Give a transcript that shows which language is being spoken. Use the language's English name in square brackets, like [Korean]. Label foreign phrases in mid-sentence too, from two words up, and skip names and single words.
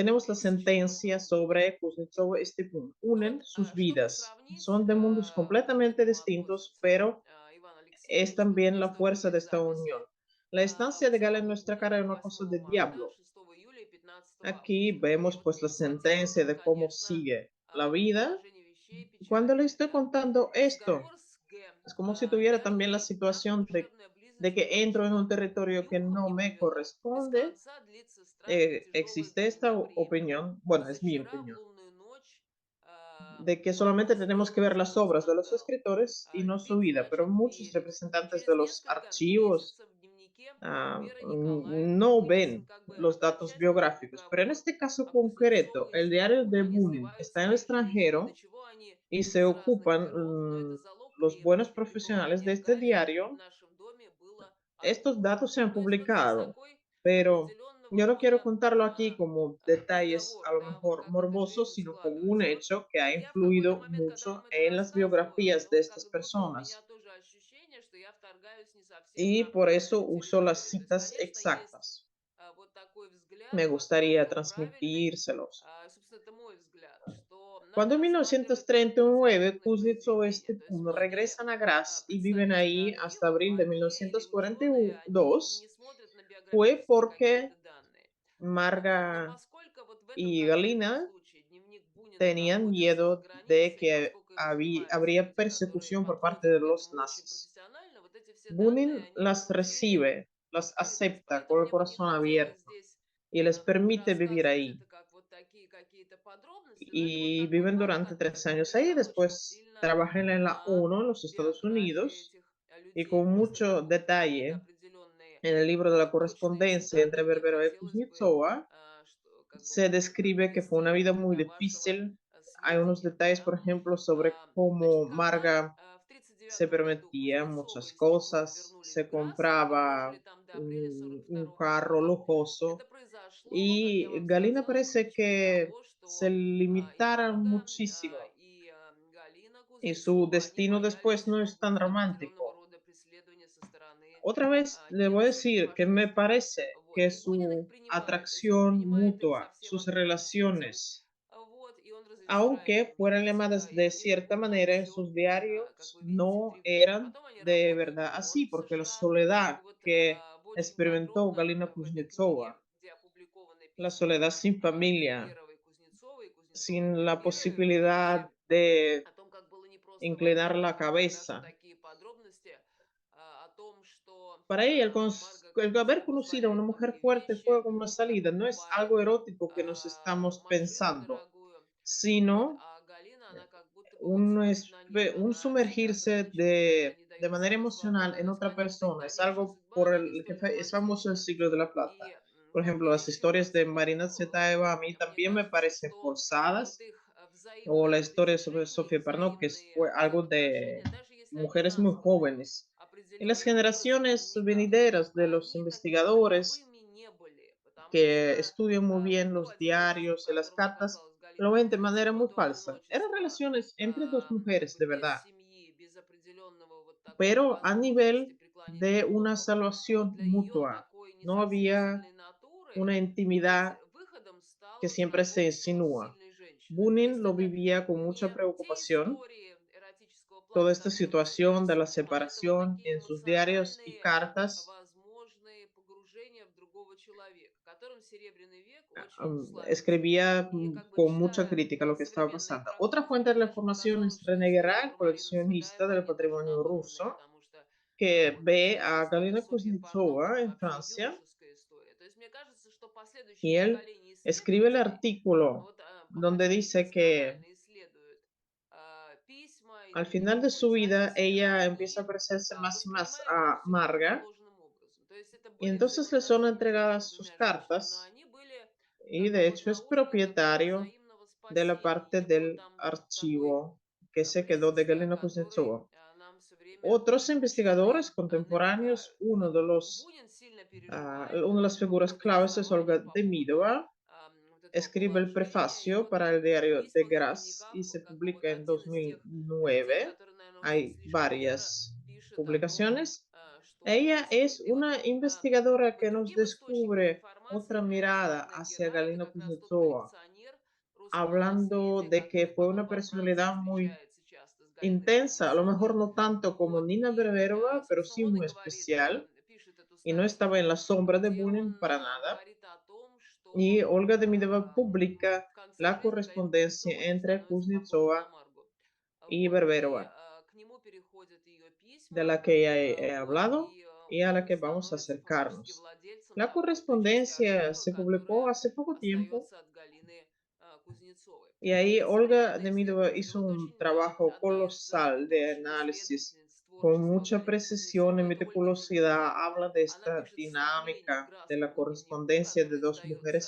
[Spanish] tenemos la 2004 sentencia [Russian] года. [Spanish] sobre Kuznetsov y Stepun. [Russian] Ну вот, [Spanish] Unen sus [Russian] чтобы [Spanish] vidas. [Russian] сравнить, [Spanish] Son de mundos [Russian] к [Spanish] completamente [Russian] этому [Spanish] distintos, [Russian] относится [Spanish] pero [Russian] Иван [Spanish] es [Russian] Алексеевич, вот [Spanish] también la [Russian] просто [Spanish] fuerza de [Russian] вывели [Spanish] esta [Russian] записи [Spanish] unión. La estancia de Gala en [Russian] 8 [Spanish] nuestra cara [Russian] Бунина, [Spanish] era una cosa [Russian] 8 [Spanish] de [Russian] марта, [Spanish] diablo. [Russian] 6 июля и 15 [Spanish] Aquí [Russian] августа. И [Spanish] vemos [Russian] вот [Spanish] pues la sentencia [Russian] цитирует, [Spanish] de cómo [Russian] конечно, [Spanish] sigue la vida. [Russian] положение вещей [Spanish] Cuando le [Russian] печальное, [Spanish] estoy [Russian] да. [Spanish] contando esto, [Russian] Разговор с Г. [Spanish] es como si tuviera [Russian] Я [Spanish] también la [Russian] ей, наша [Spanish] situación [Russian] душевная [Spanish] de [Russian] близость [Spanish] que entro en un [Russian] поручена. [Spanish] territorio que [Russian] Юху [Spanish] no [Russian] не [Spanish] me [Russian] повело. Без [Spanish] corresponde. [Russian] конца длится страшно тяжелое для [Spanish] Existe esta [Russian] меня время. [Spanish] opinión, bueno, es mi [Russian] Позавчера в [Spanish] opinión, [Russian] лунную ночь [Spanish] de que [Russian] Марга [Spanish] solamente tenemos que [Russian] устроила [Spanish] ver las [Russian] целый [Spanish] obras de los [Russian] скандал. [Spanish] escritores y no su [Russian] Любить [Spanish] vida, pero [Russian] значит [Spanish] muchos [Russian] верить. [Spanish] representantes de [Russian] Через [Spanish] los [Russian] несколько [Spanish] archivos [Russian] месяцев в дневнике Веры Николаевны [Spanish] no [Russian] выписан [Spanish] ven [Russian] как бы [Spanish] los datos [Russian] окончательный [Spanish] biográficos. Pero en [Russian] приговор [Spanish] este caso concreto, [Russian] Кузнецову и [Spanish] el diario [Russian] Степун. [Spanish] de [Russian] Они [Spanish] Bunin [Russian] сливают [Spanish] está en el [Russian] свои жизни, до [Spanish] extranjero [Russian] чего они [Spanish] y se [Russian] из разных [Spanish] ocupan [Russian] миров, но это залог [Spanish] los buenos [Russian] ревности. [Spanish] profesionales de [Russian] Пребывание [Spanish] este [Russian] Гали в [Spanish] diario. [Russian] нашем доме было [Spanish] Estos [Russian] одно. [Spanish] datos se han [Russian] То есть вот здесь [Spanish] publicado, [Russian] такой [Spanish] pero [Russian] определенного [Spanish] yo no quiero [Russian] рода [Spanish] contarlo aquí como detalles [Russian] приговор, [Spanish] a lo [Russian] да, вот [Spanish] mejor [Russian] как эта [Spanish] morbosos, [Russian] жизнь [Spanish] sino como un [Russian] складывается. И вот [Spanish] hecho que ha [Russian] я в какой-то [Spanish] influido [Russian] момент, когда [Spanish] mucho [Russian] вам это [Spanish] en las [Russian] рассказываю, [Spanish] biografías de [Russian] ну, [Spanish] estas [Russian] как будто у меня [Spanish] personas. [Russian] тоже ощущение, что я вторгаюсь не совсем [Spanish] Y [Russian] на [Spanish] por eso [Russian] свою [Spanish] uso las [Russian] территорию. То есть, [Spanish] citas [Russian] конечно, есть [Spanish] exactas. [Russian] вот такой взгляд, [Spanish] Me [Russian] который [Spanish] gustaría [Russian] правильный. [Spanish] transmitírselos. [Russian] Собственно, это мой взгляд, что [Spanish] Cuando [Russian] надо [Spanish] en [Russian] рассматривать только [Spanish] 1939 [Russian] литературные [Spanish] Kuznetsov y [Russian] произведения. То есть [Spanish] Stepun [Russian] многие [Spanish] regresan a Graz y viven [Russian] представители [Spanish] ahí hasta [Russian] архивов, [Spanish] abril de [Russian] они или ученые, они не [Spanish] 1942, [Russian] смотрят на [Spanish] fue [Russian] биографические [Spanish] porque [Russian] какие-то данные. Вот. Но [Spanish] Marga [Russian] поскольку вот в этом [Spanish] y [Russian] конкретном [Spanish] Galina [Russian] случае дневник Бунина [Spanish] tenían [Russian] находится за [Spanish] miedo de [Russian] границей, [Spanish] que [Russian] поскольку им занимаются [Spanish] habría [Russian] люди, которые [Spanish] persecución por parte [Russian] подходят [Spanish] de [Russian] к [Spanish] los [Russian] этому очень [Spanish] nazis. [Russian] профессионально, вот эти все данные, [Spanish] Bunin [Russian] они [Spanish] las [Russian] получили [Spanish] recibe, las [Russian] открытость. [Spanish] acepta con [Russian] Поэтому [Spanish] el [Russian] мне бы не [Spanish] corazón [Russian] хотелось [Spanish] abierto [Russian] здесь [Spanish] y les permite vivir [Russian] рассказывать [Spanish] ahí. [Russian] это как вот такие какие-то подробности, но это вот [Spanish] Y [Russian] такой [Spanish] viven [Russian] факт, [Spanish] durante [Russian] который [Spanish] 3 años ahí. [Russian] повлиял очень [Spanish] Después [Russian] сильно [Spanish] trabajan en la [Russian] на [Spanish] ONU en los Estados [Russian] биографию [Spanish] Unidos [Russian] этих [Spanish] y [Russian] людей. [Spanish] con [Russian] После [Spanish] mucho [Russian] того, как какие-то [Spanish] detalle [Russian] определенные [Spanish] en el libro de la [Russian] точные [Spanish] correspondencia [Russian] цитаты, [Spanish] entre [Russian] мне [Spanish] Berbero y [Russian] хотелось бы [Spanish] Kuznetsova [Russian] что, как бы [Spanish] se [Russian] вот [Spanish] describe que fue una [Russian] привести [Spanish] vida muy [Russian] для вашего [Spanish] difícil. Hay unos [Russian] сведения. [Spanish] detalles, [Russian] Да? [Spanish] por ejemplo, sobre [Russian] Значит, [Spanish] cómo [Russian] когда [Spanish] Marga [Russian] в [Spanish] se [Russian] 1939 году [Spanish] permitía [Russian] Кузнецова [Spanish] muchas [Russian] и Степун [Spanish] cosas, [Russian] вернулись [Spanish] se [Russian] в Грасс и прожили [Spanish] compraba [Russian] там до апреля 42 [Spanish] un carro [Russian] года, [Spanish] lujoso [Russian] это произошло, как я [Spanish] y [Russian] вам [Spanish] Galina [Russian] сказала, в [Spanish] parece [Russian] причине [Spanish] que [Russian] того, [Spanish] se [Russian] что и [Spanish] limitara [Russian] Марга, [Spanish] muchísimo. [Russian] и [Spanish] y su [Russian] Кузнецова, они [Spanish] destino después [Russian] боялись, [Spanish] no [Russian] что [Spanish] es tan [Russian] будет определенного [Spanish] romántico. [Russian] рода преследование со стороны [Spanish] Otra vez le [Russian] тех [Spanish] voy a [Russian] высоких [Spanish] decir que me [Russian] фашистов. [Spanish] parece [Russian] Вот. [Spanish] que [Russian] И Бунин их [Spanish] su [Russian] принимает, то есть он [Spanish] atracción [Russian] принимает их со [Spanish] mutua, [Russian] всем [Spanish] sus [Russian] открытым сердцем, [Spanish] relaciones, [Russian] вот, и он разрешает [Spanish] aunque [Russian] им [Spanish] fueran [Russian] жить, [Spanish] llamadas [Russian] и [Spanish] de [Russian] они [Spanish] cierta [Russian] живут там [Spanish] manera en [Russian] еще, [Spanish] sus [Russian] как [Spanish] diarios, [Russian] вы видите, [Spanish] no [Russian] 3 года. [Spanish] eran [Russian] Потом они [Spanish] de [Russian] работают [Spanish] verdad [Russian] в [Spanish] así, [Russian] ООН в [Spanish] porque la [Russian] США, [Spanish] soledad [Russian] и вот [Spanish] que [Russian] очень [Spanish] experimentó [Russian] подробно [Spanish] Galina [Russian] в этой книге, [Spanish] Kuznetsova, [Russian] где опубликованы [Spanish] la [Russian] письма [Spanish] soledad sin familia, [Russian] Берберовой, Кузнецовой, Кузнецовой, [Spanish] sin la [Russian] Берберовой, вы [Spanish] posibilidad [Russian] увидите [Spanish] de [Russian] о том, как было непросто в [Spanish] inclinar [Russian] одном, [Spanish] la [Russian] и там даже [Spanish] cabeza. [Russian] такие подробности о том, что [Spanish] Para ella, [Russian] Марго [Spanish] el [Russian] как-то [Spanish] haber [Russian] себе [Spanish] conocido a una [Russian] позволяет [Spanish] mujer [Russian] многие [Spanish] fuerte [Russian] вещи, [Spanish] fue como una [Russian] она [Spanish] salida, no es [Russian] покупает [Spanish] algo erótico que nos estamos [Russian] машину [Spanish] pensando, [Russian] дорогую, вот, [Spanish] sino [Russian] а Галина, она как будто бы вот смотрит на них, [Spanish] un [Russian] она себя [Spanish] sumergirse [Russian] ограничивает, она не [Spanish] de [Russian] дает [Spanish] manera [Russian] себе [Spanish] emocional [Russian] свободу, [Spanish] en [Russian] то есть [Spanish] otra persona. Es [Russian] дальнейшая [Spanish] algo [Russian] судьба, [Spanish] por [Russian] она не [Spanish] el que [Russian] столь [Spanish] es famoso el [Russian] романтична. [Spanish] siglo de la plata. [Russian] И [Spanish] Por [Russian] вот, [Spanish] ejemplo, [Russian] и [Spanish] las [Russian] еще [Spanish] historias de [Russian] последнее, [Spanish] Marina [Russian] ну, [Spanish] Tsvetaeva a mí [Russian] мне [Spanish] también me [Russian] кажется, [Spanish] parecen [Russian] что вот [Spanish] forzadas, [Russian] их [Spanish] o la [Russian] взаимное [Spanish] historia sobre [Russian] притяжение, их [Spanish] Sofía Parnov, que [Russian] взаимные [Spanish] fue algo [Russian] взаимоотношения, [Spanish] de [Russian] даже если они [Spanish] mujeres muy [Russian] названы [Spanish] jóvenes. Y las [Russian] определенным образом в [Spanish] generaciones [Russian] дневниках, [Spanish] venideras de los [Russian] они [Spanish] investigadores [Russian] таковыми не были, потому [Spanish] que [Russian] что [Spanish] estudian muy bien [Russian] был [Spanish] los [Russian] один русский, в [Spanish] diarios y las [Russian] котором [Spanish] cartas, [Russian] оказалась [Spanish] lo [Russian] Галина [Spanish] ven de manera [Russian] Кузнецова [Spanish] muy [Russian] до [Spanish] falsa. Eran [Russian] одиночества, [Spanish] relaciones entre dos [Russian] как [Spanish] mujeres, [Russian] бы [Spanish] de [Russian] без [Spanish] verdad, [Russian] семьи, без определенного вот такой [Spanish] pero a [Russian] возможности [Spanish] nivel [Russian] преклонения [Spanish] de una [Russian] голову, вот [Spanish] salvación [Russian] для ее [Spanish] mutua. [Russian] такой не [Spanish] No [Russian] совсем [Spanish] había [Russian] сильной натуры [Spanish] una [Russian] быть [Spanish] intimidad [Russian] выходом [Spanish] que [Russian] стало [Spanish] siempre se [Russian] знакомство с [Spanish] insinúa. [Russian] сильной женщиной. То [Spanish] Bunin [Russian] есть [Spanish] lo [Russian] это [Spanish] vivía con mucha [Russian] не те [Spanish] preocupación, [Russian] истории эротического [Spanish] toda [Russian] плана, [Spanish] esta [Russian] которые мы всегда [Spanish] situación de la [Russian] рисуем, а это вот [Spanish] separación [Russian] такие [Spanish] en sus diarios y [Russian] эмоциональные, [Spanish] cartas. [Russian] возможные погружения в другого человека, которым Серебряный век очень славился. [Spanish] Escribía [Russian] И как бы [Spanish] con mucha [Russian] читая [Spanish] crítica lo que estaba [Russian] современные [Spanish] pasando. Otra [Russian] французские [Spanish] fuente de la [Russian] книжки, [Spanish] información [Russian] показалось, [Spanish] es [Russian] что [Spanish] René [Russian] истории [Spanish] Guérin, [Russian] про Марину [Spanish] coleccionista [Russian] Цветаеву, [Spanish] del [Russian] они тоже [Spanish] patrimonio [Russian] надуманы, [Spanish] ruso, [Russian] потому что [Spanish] que [Russian] вот [Spanish] ve [Russian] здесь [Spanish] a [Russian] история [Spanish] Galina [Russian] Софьи Парнок, [Spanish] Kuznetsova [Russian] это [Spanish] en [Russian] вообще [Spanish] Francia [Russian] юношеская история. То есть мне кажется, что последующие [Spanish] y él [Russian] поколения [Spanish] escribe el [Russian] исследователей, [Spanish] artículo [Russian] вот, [Spanish] donde [Russian] хотя они [Spanish] dice que [Russian] досконально исследуют письма и [Spanish] al final de [Russian] дневниковые [Spanish] su vida [Russian] записи, [Spanish] ella empieza [Russian] они [Spanish] a parecerse más y más [Russian] воспринимают это [Spanish] a [Russian] все [Spanish] Marga [Russian] противоположным образом. То есть это [Spanish] y [Russian] были [Spanish] entonces le son [Russian] взаимоотношения между этими [Spanish] entregadas sus [Russian] двумя женщинами, но [Spanish] cartas [Russian] они были [Spanish] y [Russian] как [Spanish] de [Russian] бы под [Spanish] hecho es [Russian] заложником [Spanish] propietario [Russian] взаимного [Spanish] de la [Russian] спасения. [Spanish] parte [Russian] Не было [Spanish] del [Russian] там такой [Spanish] archivo que se quedó de [Russian] близости, о [Spanish] Galina [Russian] которой [Spanish] Kuznetsova. [Russian] нам все время [Spanish] Otros investigadores [Russian] ученые [Spanish] contemporáneos, [Russian] намекают. Вот Бунин сильно переживает [Spanish] una de las [Russian] по [Spanish] figuras [Russian] поводу [Spanish] claves es [Russian] расставания, [Spanish] Olga [Russian] по повоdu [Spanish] Demidova, [Russian] вот этого [Spanish] escribe el [Russian] положения. И [Spanish] prefacio [Russian] вот [Spanish] para el [Russian] в [Spanish] diario de [Russian] письмах, в [Spanish] Graz y [Russian] дневниках, [Spanish] se [Russian] как бы вот [Spanish] publica en [Russian] один из тех людей, [Spanish] 2009. [Russian] который, наверное, очень [Spanish] Hay [Russian] слишком яро [Spanish] varias [Russian] пишет о том, [Spanish] publicaciones. [Russian] что [Spanish] Ella es [Russian] происходит. И вот [Spanish] una [Russian] как [Spanish] investigadora [Russian] бы [Spanish] que nos [Russian] другим источником [Spanish] descubre [Russian] информации [Spanish] otra [Russian] является [Spanish] mirada [Russian] Рене [Spanish] hacia [Russian] Герар. Это [Spanish] Galina [Russian] как раз tот [Spanish] Kuznetsova, [Russian] коллекционер русского [Spanish] hablando [Russian] наследия, [Spanish] de que [Russian] который [Spanish] fue [Russian] потом [Spanish] una [Russian] во Франции [Spanish] personalidad muy [Russian] встречается часто с Галиной [Spanish] intensa, a lo mejor [Russian] Кузнецовой. [Spanish] no tanto como [Russian] Вот, [Spanish] Nina [Russian] и, [Spanish] Berberova, pero [Russian] собственно, [Spanish] sí [Russian] он и [Spanish] muy [Russian] говорит, [Spanish] especial, [Russian] пишет эту [Spanish] y no estaba en [Russian] статью, [Spanish] la sombra de [Russian] где [Spanish] Bunin [Russian] он [Spanish] para nada. [Russian] говорит о том, [Spanish] Y [Russian] что [Spanish] Olga Demidova publica [Russian] в конце [Spanish] la [Russian] жизни Галина [Spanish] correspondencia [Russian] Кузнецова очень [Spanish] entre [Russian] становится похожа на [Spanish] Kuznetsova [Russian] Маргу. [Spanish] y [Russian] Вот, и [Spanish] Berberova, [Russian] к нему переходят ее [Spanish] de [Russian] письма, [Spanish] la que ya he [Russian] вот, [Spanish] hablado [Russian] и [Spanish] y a la [Russian] он [Spanish] que vamos a [Russian] становится фактически [Spanish] acercarnos. [Russian] владельцем [Spanish] La [Russian] той части [Spanish] correspondencia [Russian] архива, [Spanish] se publicó [Russian] которая [Spanish] hace poco tiempo [Russian] остается от Галины Кузнецовой. [Spanish] y [Russian] Вот, [Spanish] ahí [Russian] и [Spanish] Olga [Russian] современные [Spanish] Demidova [Russian] исследователи, [Spanish] hizo [Russian] вот [Spanish] un [Russian] очень [Spanish] trabajo [Russian] одна из [Spanish] colosal de [Russian] ведущих [Spanish] análisis [Russian] исследовательниц [Spanish] con [Russian] творчества [Spanish] mucha [Russian] Галины [Spanish] precisión y [Russian] Кузнецовой, это Ольга [Spanish] meticulosidad. [Russian] Демидова. [Spanish] Habla de [Russian] Она [Spanish] esta [Russian] пишет вступление к [Spanish] dinámica de la [Russian] Гразскому дневнику, [Spanish] correspondencia de [Russian] который [Spanish] dos mujeres